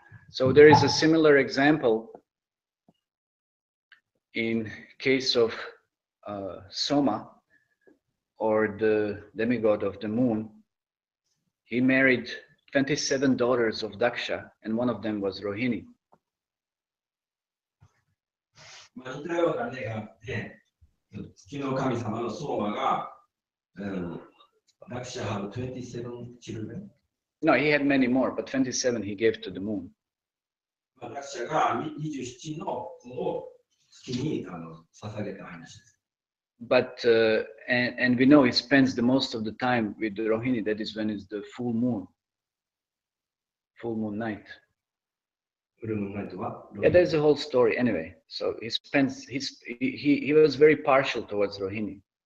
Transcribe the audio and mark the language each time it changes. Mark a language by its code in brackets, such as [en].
[en] So there is a similar example in case of Soma, or the demigod of the moon. He married 27 daughters of Daksha, and one of them was Rohini. [ja] まあ、似たような例があって、月の神様の相馬が、 [en] Daksha had 27 children. No, he had many more, but 27 he gave to the moon. [ja] まあ、Dakshaが27の子を月に捧げた話です。 [en] But and we know he spends the most of the time with the Rohini. That is when it's the full moon night. Yeah, there's a whole story anyway. So he spends he was very partial towards Rohini.